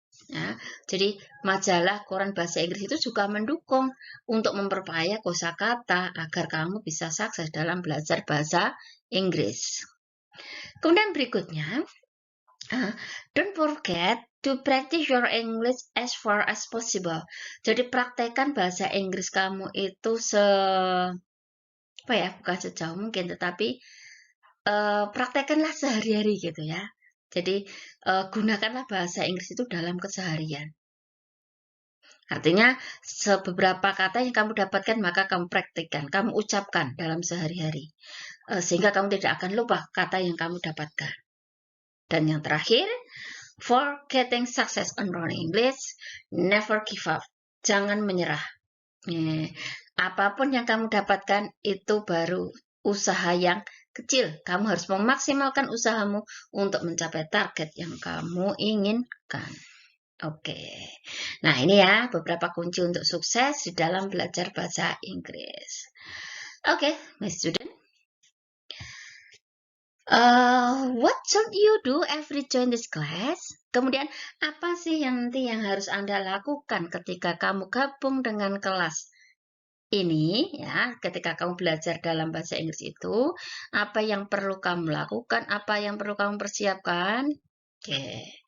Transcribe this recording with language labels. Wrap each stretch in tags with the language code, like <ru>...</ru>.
<id>Ya, jadi majalah koran bahasa Inggris itu juga mendukung untuk memperkaya kosakata agar kamu bisa sukses dalam belajar bahasa Inggris. Kemudian berikutnya,</id> <en>don't forget to practice your English as far as possible.</en> <id>Jadi praktekkan bahasa Inggris kamu itu bukan sejauh mungkin, tetapi praktekkanlah sehari-hari gitu ya. Jadi gunakanlah bahasa Inggris itu dalam keseharian. Artinya beberapa kata yang kamu dapatkan maka kamu praktikkan, kamu ucapkan dalam sehari-hari. Sehingga kamu tidak akan lupa kata yang kamu dapatkan. Dan yang terakhir,</id> <en>for getting success on learning English, never give up.</en> <id>Jangan menyerah. Apapun yang kamu dapatkan itu baru usaha yang kecil. Kamu harus memaksimalkan usahamu untuk mencapai target yang kamu inginkan. Oke. Nah, ini ya beberapa kunci untuk sukses di dalam belajar bahasa Inggris.</id> <en>Oke, my student. What should you do every join this class?</en> <id>Kemudian, apa sih yang nanti yang harus Anda lakukan ketika kamu gabung dengan kelas ini ya, ketika kamu belajar dalam bahasa Inggris itu, apa yang perlu kamu lakukan, apa yang perlu kamu persiapkan? Oke.</id>